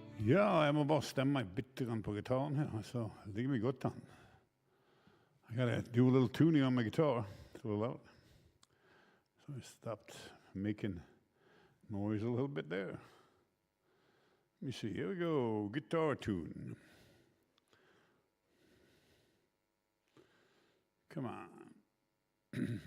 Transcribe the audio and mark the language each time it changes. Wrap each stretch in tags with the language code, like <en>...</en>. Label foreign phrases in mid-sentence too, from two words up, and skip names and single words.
<no>Ja, jeg må bare stemme meg bitte grann på gitaren her, så ligger vi godt an.</no> <en>I gotta do a little tuning on my guitar. It's a little loud. So I stopped making noise a little bit there. Let me see, here we go, guitar tune. Come on.</en>